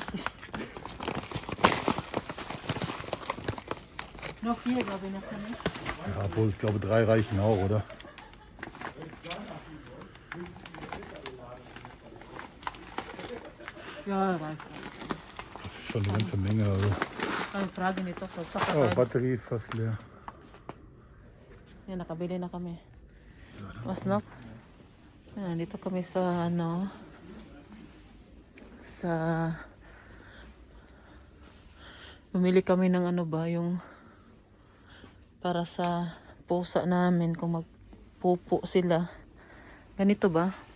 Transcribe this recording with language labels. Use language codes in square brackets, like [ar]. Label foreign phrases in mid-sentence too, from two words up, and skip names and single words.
[de] Noch 4, glaube ich, noch nicht. Ja, obwohl, ich glaube 3 reichen auch, oder? Ja, reicht. Schon eine ganze Menge. Also. [tl] Ay, frage nito. [de] Oh, Batterie ist fast leer. [tl] Yan, nakabili na kami. [de] Was noch? [tl] Yan, dito kami sa bumili kami ng yung para sa pusa namin kung magpupo sila. Ganito ba?